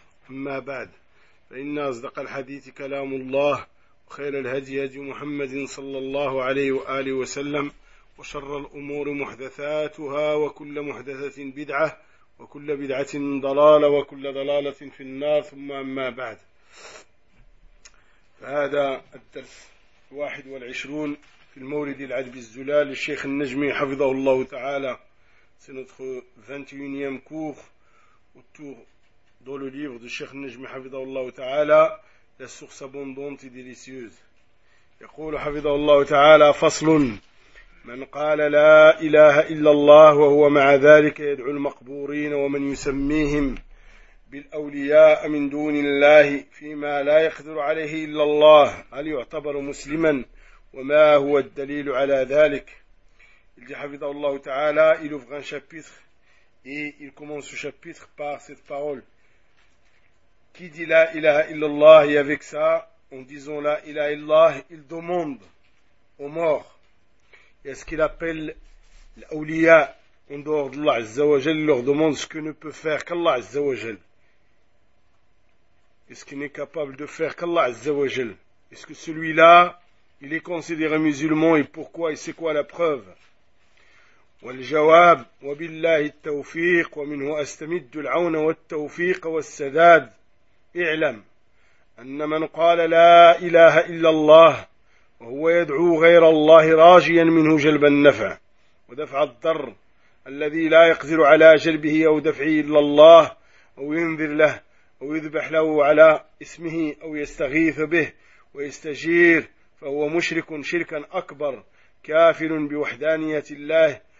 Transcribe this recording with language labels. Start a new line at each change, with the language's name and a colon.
Arabic: أما بعد، فإن أصدق الحديث كلام الله، وخير الهدي هدي محمد صلى الله عليه وآله وسلم، وشر الأمور محدثاتها، وكل محدثة بدعة، وكل بدعة ضلالة، وكل ضلالة في النار. ثم أما بعد، فهذا الدرس 21 في المورد العجب الزلال للشيخ النجمي حفظه الله تعالى. سندخل
French: 21e كور autour dans le livre de Cheikh Najm hafidhahullah ta'ala, la source abondante et délicieuse.
Arabic: يقول hafidhahullah ta'ala: فصل. من قال لا إله إلا الله وهو مع ذلك يدعو المقبورين ومن يسميهم بالأولياء من دون الله فيما لا يقدر عليه إلا الله، هل يعتبر مسلما؟ وما هو الدليل على ذلك؟ الجي hafidhahullah ta'ala,
French: il ouvre un chapitre et il commence ce chapitre par cette parole. Qui dit la ilaha illallah, et avec ça, en disant la ilaha illallah, il demande aux morts, et à ce qu'il appelle l'awliya, en dehors d'Allah Azzawajal, il leur demande ce que ne peut faire qu'Allah Azzawajal. Est-ce qu'il n'est capable de faire qu'Allah Azzawajal? Est-ce que celui-là, il est considéré musulman, et pourquoi, et c'est quoi la preuve?
Arabic: والجواب وبالله التوفيق ومنه أستمد العون والتوفيق والسداد. اعلم أن من قال لا إله إلا الله وهو يدعو غير الله راجيا منه جلب النفع ودفع الضر الذي لا يقدر على جلبه أو دفعه إلا الله، أو ينذر له، أو يذبح له على اسمه، أو يستغيث به ويستجير، فهو مشرك شركا أكبر، كافر بوحدانية الله.